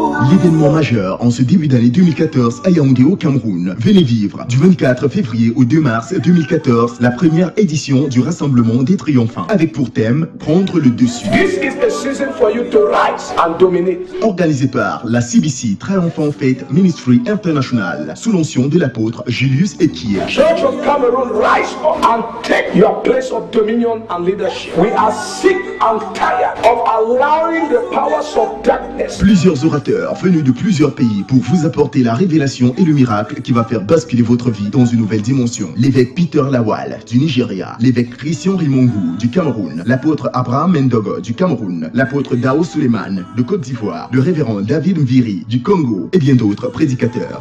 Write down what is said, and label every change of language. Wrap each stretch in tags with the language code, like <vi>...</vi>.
<fr>L'événement majeur en ce début d'année 2014 à Yaoundé au Cameroun. Venez vivre du 24 février au 2 mars 2014 la première édition du Rassemblement des Triomphants avec pour thème prendre le dessus.</fr> <en>This is the season for you to rise and dominate.</en> <fr>Organisé par la CBC Triomphant Faith Ministry International sous l'onction de l'apôtre Julius Ekier.</fr> <en>Church of Cameroon, rise up and take your place of dominion and leadership. We are sick and tired of allowing the powers of darkness.</en> <fr>Plusieurs orateurs venus de plusieurs pays pour vous apporter la révélation et le miracle qui va faire basculer votre vie dans une nouvelle dimension. L'évêque Peter Lawal du Nigeria, l'évêque Christian Rimongu du Cameroun, l'apôtre Abraham Mendogo du Cameroun, l'apôtre Dao Suleiman de Côte d'Ivoire, le révérend David Mviri du Congo et bien d'autres prédicateurs.</fr>